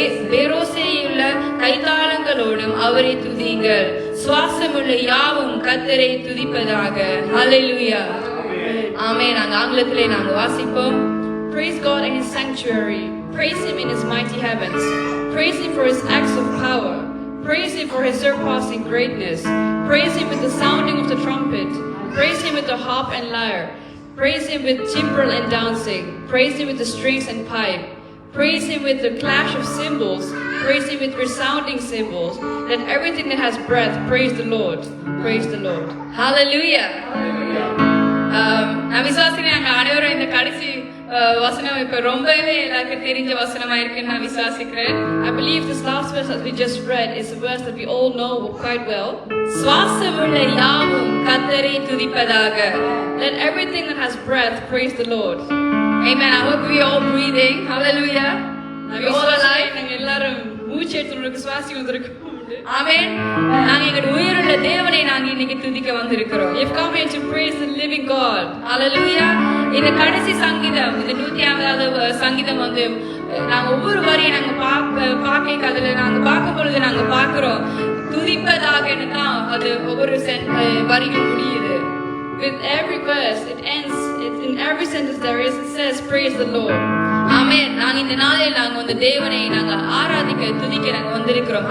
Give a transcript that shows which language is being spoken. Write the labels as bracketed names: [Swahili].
[Tamil] பேரோசையுள்ள கைத்தாளங்களோடும் அவரை துதியுங்கள். சுவாசமுள்ள யாவும் கர்த்தரை துதிப்பதாக. ஹல்லேலூயா. ஆமென். நாங்க ஆங்கிலத்திலே நாங்க வாசிப்போம். [English] Praise God in his sanctuary. Praise him in his mighty heavens. Praise him for his acts of power. Praise him for his surpassing greatness. Praise him with the sounding of the trumpet. Praise him with the harp and lyre. Praise him with timbrel and dancing. Praise him with the strings and pipe. Praise him with the clash of cymbals. Praise him with resounding cymbals. Let everything that has breath praise the Lord. Praise the Lord. Hallelujah. [Tamil] நான் விசுவாசிக்கிறேன் நாங்க அனைவரும் இந்த கடைசி வசனம் இப்ப ரொம்பவே எல்லாருக்கும் தெரிஞ்ச வசனமா இருக்குன்னு நான் விசுவாசிக்கிறேன். [English] I believe this last verse that we just read is a verse that we all know quite well. [Tamil] சுவாசமுள்ள யாவும் கர்த்தரை துதிப்பதாக. [English] Let everything that has breath praise the Lord. Amen. I hope we all breathing. Hallelujah. We all alive. [Tamil] நாங்க எல்லாரும் மூச்சு எடுத்துட்டு சுவாசி வந்திருக்கோம். ஆமென். நாங்க எங்க உயிருள்ள தேவனை நாங்க இன்னைக்கு துதிக்க வந்திருக்கிறோம். [English] You've come here to praise the living God. Hallelujah. [Tamil] இந்த கடைசி சங்கீதம் இந்த 150வது சங்கீதம் வந்து நாங்க ஒவ்வொரு வரியை நாங்க பாக்க அதுல நாங்க பார்க்கும் பொழுது நாங்க பாக்குறோம் துதிப்பதாகன்னு தான் அது ஒவ்வொரு வரியும் முடியுது. [English] With every verse, it ends. In every sentence it says, praise the Lord. Amen. [Tamil] நாங்க இந்த நாளில் நாங்க வந்து தேவனை நாங்க ஆராதிக்க துதிக்க நாங்க வந்திருக்கிறோம்.